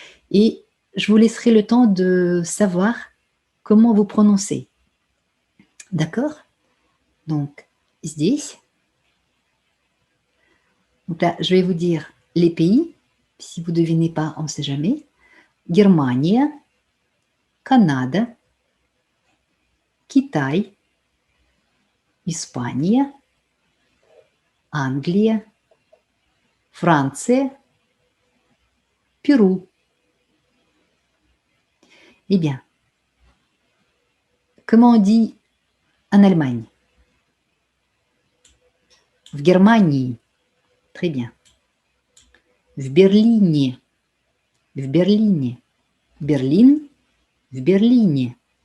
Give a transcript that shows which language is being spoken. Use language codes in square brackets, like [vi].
[fr] Et je vous laisserai le temps de savoir comment vous prononcez. D'accord? Donc, [ru] здесь. [fr] Donc là, je vais vous dire les pays. Si vous ne devinez pas, on ne sait jamais. [ru] Германия, Канада, Китай, Испания, Англия, Франция, Перу. [fr] Eh bien, comment on dit en Allemagne? [ru] В Германии. [fr] Très bien. [ru] В Берлине. В Берлине. Берлин. В Берлине.